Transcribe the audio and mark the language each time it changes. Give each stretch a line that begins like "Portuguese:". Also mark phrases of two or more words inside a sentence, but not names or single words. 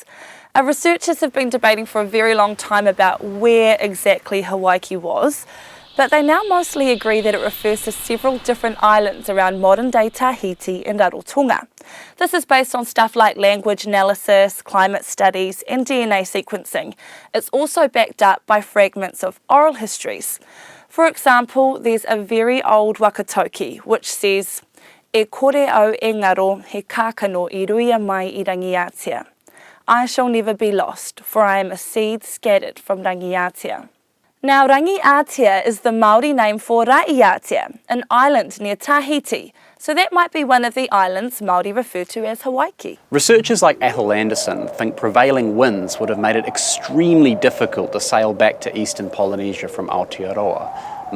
English: Our researchers have been debating for a very long time about where exactly Hawaii was, but they now mostly agree that it refers to several different islands around modern-day Tahiti and Rarotonga. This is based on stuff like language analysis, climate studies and DNA sequencing. It's also backed up by fragments of oral histories. For example, there's a very old wakatoki which says,
Māori: "E kore au e ngaro he kākano I ruia mai I Rangiatea.
English: I shall never be lost, for I am a seed scattered from Rangiatea." Now, Rangiatea is the Māori name for Raiatea, an island near Tahiti, So that might be one of the islands Māori refer to as Hawaii. Researchers like Athol Anderson think prevailing winds would have made it extremely difficult to sail back to eastern Polynesia from Aotearoa.